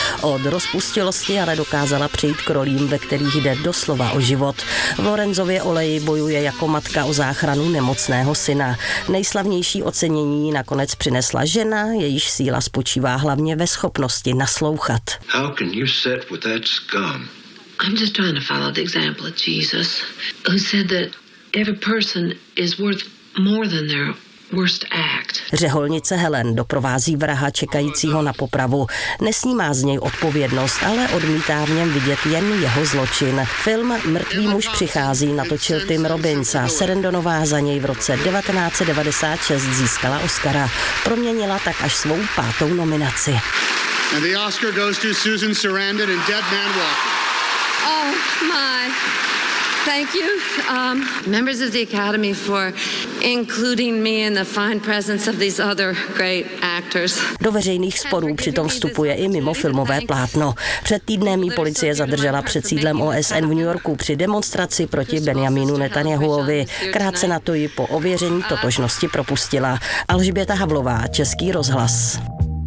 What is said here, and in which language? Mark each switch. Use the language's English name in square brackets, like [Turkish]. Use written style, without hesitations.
[Czech] Od rozpustilosti ale dokázala přejít k rolím, ve kterých jde doslova o život. V Lorenzově oleji bojuje jako matka o záchranu nemocného syna. Nejslavnější ocenění nakonec přinesla žena, jejíž síla spočívá hlavně ve schopnosti naslouchat. [English] How can you sit with that scum? I'm just trying to follow the example of Jesus, who said that every person is worth more than their worst act. [Czech] Řeholnice Helen doprovází vraha čekajícího na popravu. Nesnímá z něj odpovědnost, ale odmítá v něm vidět jen jeho zločin. Film Mrtvý muž přichází natočil Tim Robbins a Sarandonová za něj v roce 1996 získala Oscara. Proměnila tak až svou pátou nominaci. [English] And the Oscar goes to Susan Sarandon and Dead Man Walking. Oh my. Thank you. Members of the Academy for including me in the fine presence of these other great actors. [Czech] Do veřejných sporů přitom vstupuje i mimo filmové plátno. Před týdnem ji policie zadržela před sídlem OSN v New Yorku při demonstraci proti Benjaminu Netanyahuovi. Krátce na to ji po ověření totožnosti propustila. Alžběta Havlová, Český rozhlas.